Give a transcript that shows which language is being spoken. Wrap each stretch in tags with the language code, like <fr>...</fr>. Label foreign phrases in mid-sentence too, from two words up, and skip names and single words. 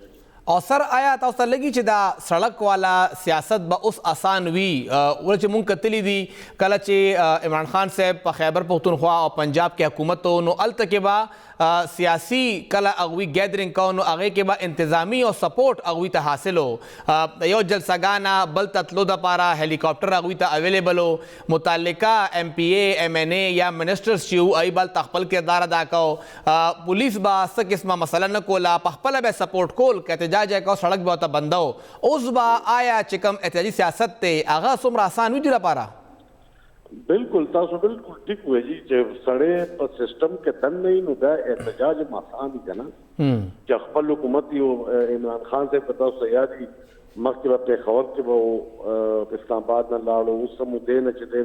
<ps>او سر آیا تاسو ته لګي چې دا سړک والا سیاست به اوس آسان وي ولې چې مونږ کتلی دي کله چې عمران خان صاحب په خیبر پښتونخوا او پنجاب کې حکومت و نو هلته کې به سیاسي کله هغوی ګیدرینګ کو نو هغې کې به انتظامي او سپورټ هغوی ته حاصل و یو جلسهګانه بل ته تلو دپاره هلیکاپټر هغوی ته اویلیبل و متعلقه ایم پی اے ایم این اے یا منسټرز چې وو هغوی به هلته خپل کردار ادا کو پولیس به څه قسمه مسله نه کوله په خپله به سپورټ کول که احتجاج یې کو سړک به ورته بنده و اوس به آیا چې کوم احتجاجي سیاست دی هغه څومره اسان وي دوی لپاره بالکل تاسو بالکل ټیک وایي چې سړی په سیسټم کې دن نه وي نو دا احتجاج هم آسان دي که نه چې خپل حکومت یو عمران خان صاحب په تاسو یاد وي مخکې به پېښور کې به اسلام آباد نه لاړو اوس هم دی نه چې دی</ps>